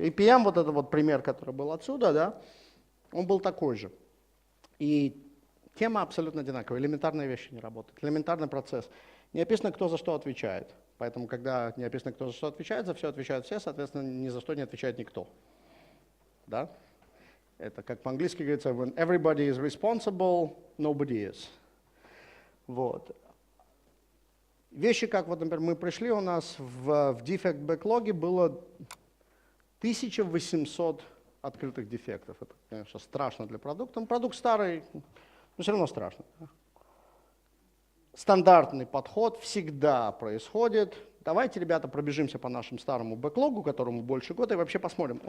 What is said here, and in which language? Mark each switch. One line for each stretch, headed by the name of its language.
Russian: APM, вот это вот пример, который был отсюда, да, он был такой же. И тема абсолютно одинаковая, элементарные вещи не работают, элементарный процесс. Не описано, кто за что отвечает. Поэтому, когда не описано, кто за что отвечает, за все отвечают все, соответственно, ни за что не отвечает никто. Да? Это как по-английски говорится,
English: when everybody is responsible, nobody is.
Russian: Вот. Вещи, как вот, например, мы пришли, у нас в defect backlog было 1800 открытых дефектов. Это, конечно, страшно для продукта. Продукт старый, но все равно страшно. Стандартный подход всегда происходит. Давайте, ребята, пробежимся по нашему старому бэклогу, которому больше года, и вообще посмотрим.